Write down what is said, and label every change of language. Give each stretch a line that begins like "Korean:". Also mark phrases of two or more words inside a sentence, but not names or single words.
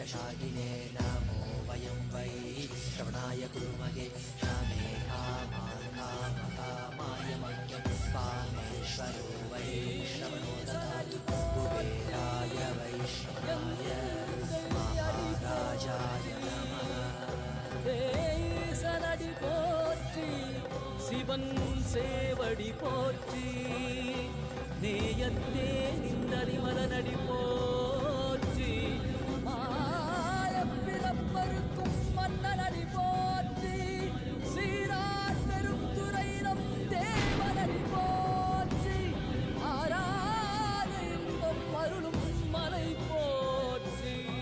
Sanskrit: वागिने नमो वयं वै श्रवणाय कुर्महे कामे कामान् कामकामाय मह्यं कामेश्वरो वै श्रवणो ददातु कुबेराय वैश्रवणाय महाराजाय नमः
Tamil: ஈசனடி போற்றி சிவன் சேவடி போற்றி நேயத்தே நின்றடி மலனடி போற்றி மாயப்பிறப்பருக்கும் மன்னனடி போற்றி சீரார் பெருந்துரையிடம் தேவனடி போற்றி ஆராத இன்பம் அருளும் மலை போற்றி